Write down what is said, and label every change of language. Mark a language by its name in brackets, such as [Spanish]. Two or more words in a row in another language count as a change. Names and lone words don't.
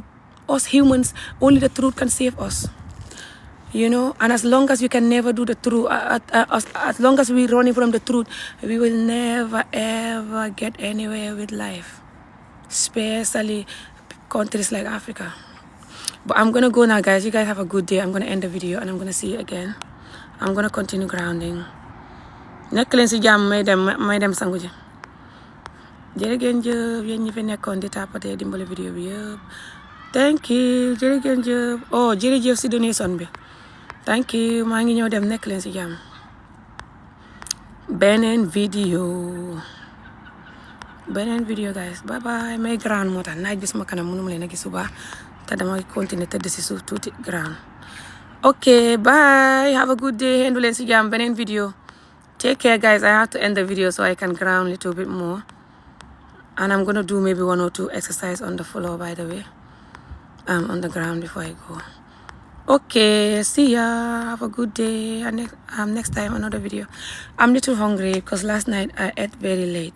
[English] Us humans, only the truth can save us. You know, and as long as we can never do the truth, as long as we're running from the truth, we will never ever get anywhere with life, especially countries like Africa. But I'm gonna go now, guys. You guys have a good day. I'm gonna end the video and I'm gonna see you again. I'm gonna continue grounding. [Wolof] Nekk leen ci jàmm may dem sangu ji. Jërë ngeen jëf yéen ñi fi nekkoon di tapoter dimbali vidéo bi yëpp. [English] Thank you. [Wolof] Jërë ngeen jëf. Oh, jërëjëf ci donation bi. [English] Thank you. [Wolof] Maa ngi ñëw dem nekk leen ci jàmm. Beneen video guys. [English] Bye bye. [Wolof] May ground moo tax naaj bi sama kanam mënuma leen a gis bu baax te dama continuer tëdd ci suuf tuuti ground. [English] Okay, bye. Have a good day. [Wolof] Hendu leen ci jàmm. Beneen video. [English] Take care, guys. I have to end the video so I can ground a little bit more. And I'm gonna do maybe 1 or 2 exercise on the floor, by the way. On the ground before I go. Okay, see ya. Have a good day. And next time another video. I'm a little hungry because last night I ate very late.